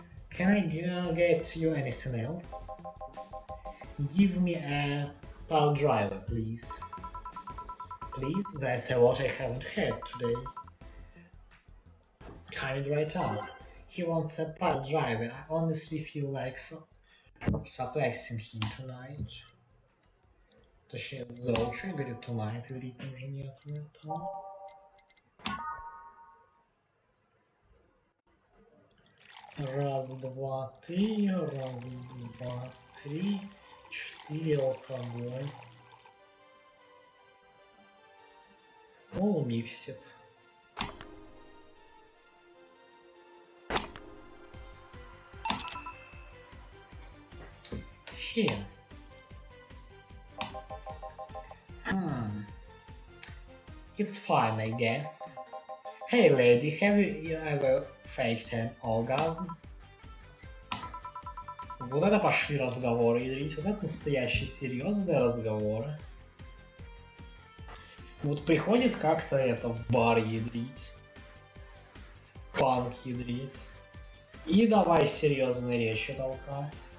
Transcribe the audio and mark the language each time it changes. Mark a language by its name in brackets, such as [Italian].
[English] Can I get you anything else? Give me a pile driver, please. Please? That's what I haven't had today. Coming right up. He wants a pile driver. I honestly feel like supplexing him tonight. [Russian] Точнее, заучу и говорю [English] tonight, [Russian] говорить уже нету этого. Раз, два, три, раз, два, три, 4 алкоголь. [English] All mixed. Here. It's fine, I guess. Hey lady, have you ever faked an orgasm? [Russian] Вот это пошли разговоры, ядрить, вот это настоящие серьезные разговоры. Вот приходит как-то это в бар ядрить, панк ядрить, и давай серьезные речи толкать.